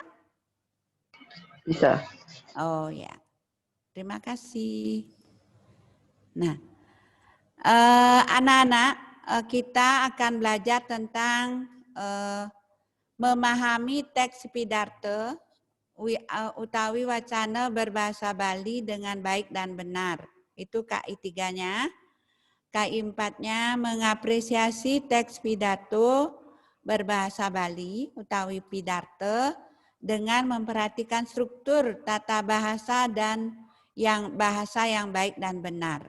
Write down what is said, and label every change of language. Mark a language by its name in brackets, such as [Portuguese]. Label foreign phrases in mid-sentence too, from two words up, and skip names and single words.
[Indonesian] bisa. Oh ya, terima kasih. Nah, anak-anak, kita akan belajar tentang memahami teks Pidato utawi wacana berbahasa Bali dengan baik dan benar. Itu KI 3-nya. KI 4-nya mengapresiasi teks pidato berbahasa Bali utawi Pidato dengan memperhatikan struktur tata bahasa dan bahasa yang baik dan benar.